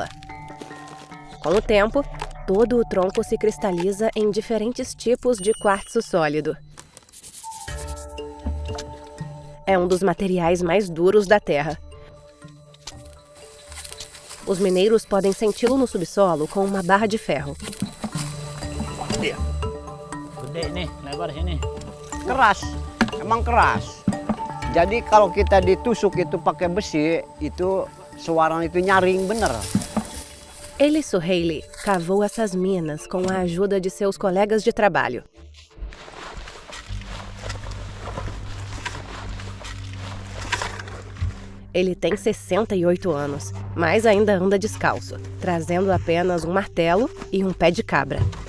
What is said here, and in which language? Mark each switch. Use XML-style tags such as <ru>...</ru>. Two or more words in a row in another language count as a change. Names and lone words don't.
<pt>Com o tempo, todo o tronco se cristaliza em diferentes tipos de quartzo sólido. É um dos materiais mais duros da Terra. Os mineiros podem senti-lo no subsolo com uma barra de ferro.</pt> <id>Gede nih, lebar sini. Keras, emang keras. Jadi kalau kita ditusuk itu pakai besi, itu suara itu nyaring bener.</id> <pt>Eli Suhaili cavou essas minas com a ajuda de seus colegas de trabalho. Ele tem 68 anos, mas ainda anda descalço, trazendo apenas um martelo e um pé de cabra.</pt>